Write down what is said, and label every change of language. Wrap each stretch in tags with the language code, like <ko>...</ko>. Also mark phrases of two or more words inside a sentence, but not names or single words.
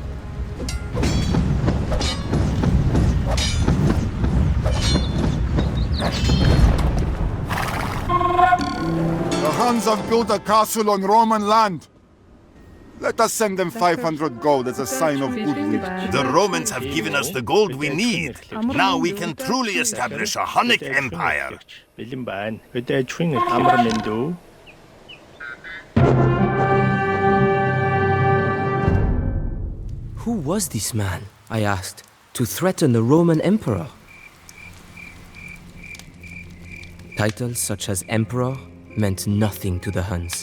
<en>The Huns have built a castle on Roman land. Let us send them 500 gold as a sign of goodwill. The Romans have given us the gold we need. Now we can truly establish a Hunnic empire.</en> <mn>Бэлэн байна. Хөдөөчийн амар мэндүү.</mn> <en>Who was this man, I asked, to threaten the Roman emperor? Titles such as emperor meant nothing to the Huns.</en>